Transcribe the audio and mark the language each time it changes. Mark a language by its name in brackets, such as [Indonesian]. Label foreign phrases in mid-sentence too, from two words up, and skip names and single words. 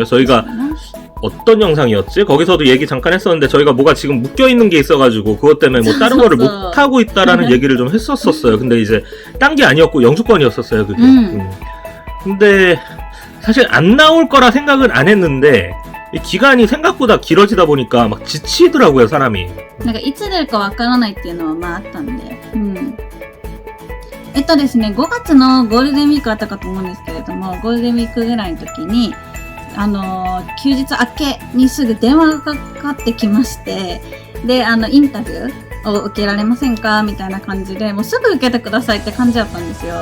[Korean] 저희가 어떤 영상이었지? 거기서도 얘기 잠깐 했었는데 저희가 뭐가 지금 묶여있는 게 있어가지고 그것 때문에 뭐 다른 거를 못하고 있다라는 얘기를 좀 했었어요. 근데 이제 딴 게 아니었고 영주권이었었어요, 그게. 근데 사실 안 나올 거라 생각은 안 했는데 이 기간이 생각보다 길어지다 보니까 막 지치더라고요, 사람이. [Japanese] なんかいつ出るかわからないっていうのはまああったんで。ですね、5月のゴールデンウィークあったかと思うんですけれども、ゴールデンウィークぐらいの時に、休日明けにすぐ電話がかかってきまして、で、インタビューを受けられませんかみたいな感じで、もうすぐ受けてくださいって感じだったんですよ。